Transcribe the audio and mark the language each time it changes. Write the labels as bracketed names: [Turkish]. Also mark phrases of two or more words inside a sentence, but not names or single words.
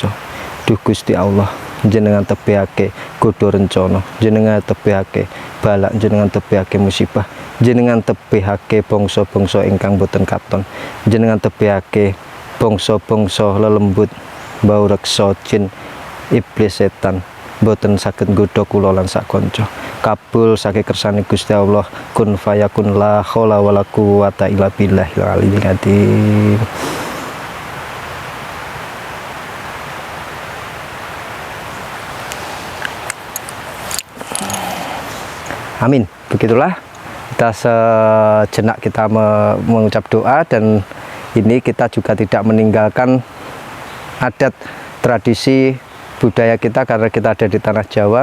[Javanese] Duh Gusti Allah, jenengan tebihake godha rencana, jenengan tebihake balak, jenengan tebihake musibah, jenengan tebihake bangsa-bangsa ingkang boten katon, jenengan tebihake bangsa-bangsa lelembut, bau reksa jin iblis setan boten saged nggodha kula lan sak kanca. Kabul saking kersane Gusti Allah, [Arabic] كن فيكون, لا حول ولا قوة إلا بالله العلي العظيم. [Javanese] Amin. [Indonesian] Begitulah, kita sejenak kita mengucap doa, dan ini kita juga tidak meninggalkan adat tradisi budaya kita, karena kita ada di tanah Jawa.